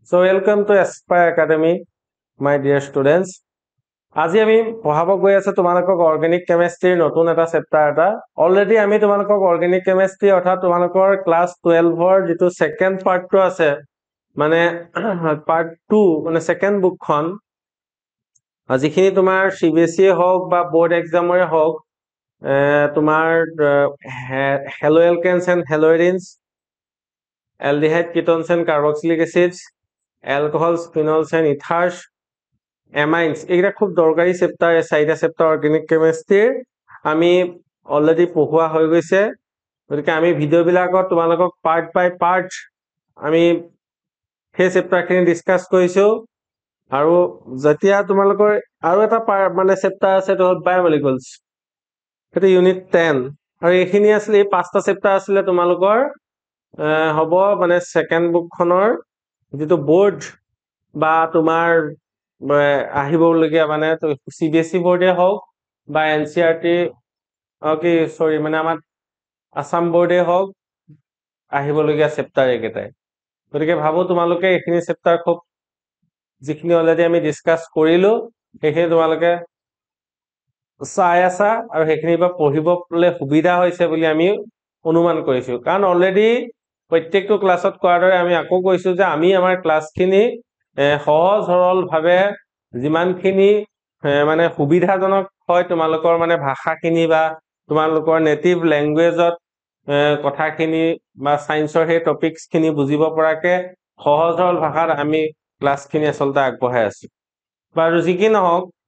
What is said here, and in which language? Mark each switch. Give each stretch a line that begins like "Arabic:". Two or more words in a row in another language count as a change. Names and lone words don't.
English: So welcome to Aspire Academy, my dear students.
Assamese: আজি আমি পঢ়াব গৈ আছে তোমালোকক
English: organic chemistry-ৰ
Assamese: নতুন এটা চেপ্টাৰ এটা অলৰেডি আমি তোমালোকক
English: organic chemistry
Assamese: অৰ্থাৎ তোমালোকৰ ক্লাছ 12 ৰ যেটো
English: second part-টো
Assamese: আছে মানে পাৰ্ট 2 মানে
English: second book-খন
Assamese: আজিখিনি তোমাৰ সিবিএসই হওক বা
English: board exam-ৰে
Assamese: হওক তোমাৰ
English: halo alkanes and haloarenes aldehyde ketones and carboxylic acids alcohols phenols and ethers amines
Assamese: এগুলা খুব দৰকাৰী
English: চেপ্টাৰ চাইটা chapter organic chemistry-ৰ আমি অলৰেডি
Assamese: পঢ়ুৱা হৈ গৈছে গতিকে আমি ভিডিও বিলাকত তোমালোকক
English: part by part
Assamese: আমি সেই
English: chapter-খিনি discuss
Assamese: কৰিছো আৰু যেতিয়া তোমালোকৰ আৰু এটা মানে চেপ্টাৰ আছে তো বায়োমলিকুলছ এটা ইউনিট 10 আৰু এইখিনি আসলে এই পাঁচটা চেপ্টাৰ আছিল তোমালোকৰ হব মানে
English: second book-খনৰ
Assamese: যেটো বোৰ্ড বা তোমাৰ আহিবলগিয়া মানে সিবিএসই বোৰ্ডে হওক বা এনসিআরটি
English: okay sorry
Assamese: মানে আমাৰ আসাম বোৰ্ডে হওক আহিবলগিয়া চেপ্টাৰ একেটাই গতিকে ভাবো তোমালোকে এইখিনি চেপ্টাৰ খুব যিখিনি অলৰেডি আমি ডিসকাস কৰিলো সেইখিনি তোমালোকে চাই আছা আৰু সেইখিনি বা পঢ়িবলৈ সুবিধা হৈছে বুলি আমি অনুমান কৰিছো কাৰণ অলৰেডি প্ৰত্যেকটো ক্লাছত কোৱাৰ দৰে আমি আকৌ কৈছো যে আমি আমাৰ ক্লাছখিনি সহজ সৰল ভাবে যিমানখিনি মানে সুবিধাজনক হয় তোমালোকৰ মানে ভাষাখিনি বা তোমালোকৰ
English: native language-ত
Assamese: কথাখিনি বা সায়েন্সৰ হে টপিকসখিনি বুজিব পৰাকে সহজ সৰল ভাষাত আমি ক্লাছখিনি আসলতে আগবঢ়াই আছো বাৰু যি কি নহওক